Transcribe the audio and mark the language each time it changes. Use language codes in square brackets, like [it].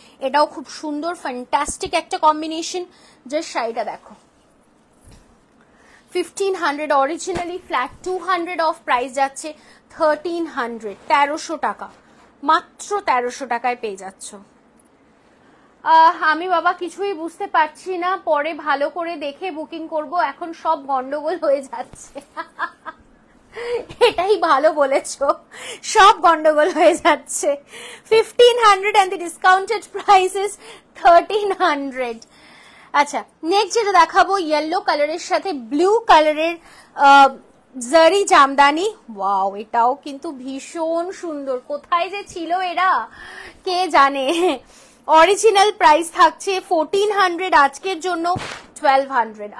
[bn] এটাও খুব সুন্দর ফ্যান্টাস্টিক একটা কম্বিনেশন। যে শাড়িটা দেখো 1500, অরিজিনালি ফ্ল্যাট 200 অফ, প্রাইস যাচ্ছে 1300, 1300 টাকা, মাত্র 1300 টাকায় পেয়ে যাচ্ছ। আমি বাবা কিছুই বুঝতে পারছি না, পরে ভালো করে দেখে বুকিং করব, এখন সব গন্ডগোল হয়ে যাচ্ছে। এটাই ভালো বলেছো, সব গন্ডগোল হয়ে যাচ্ছে। [en] 1500 and the discounted price is 1300। [bn] আচ্ছা, নেক্সট যেটা দেখাবো ইয়েলো কালারের সাথে ব্লু কালারের জারি জামদানি। ওয়াও, এটাও কিন্তু ভীষণ সুন্দর। কোথায় যে ছিল এরা কে জানে। অরিজিনাল প্রাইস থাকছে 1400, আজকের জন্য 1200।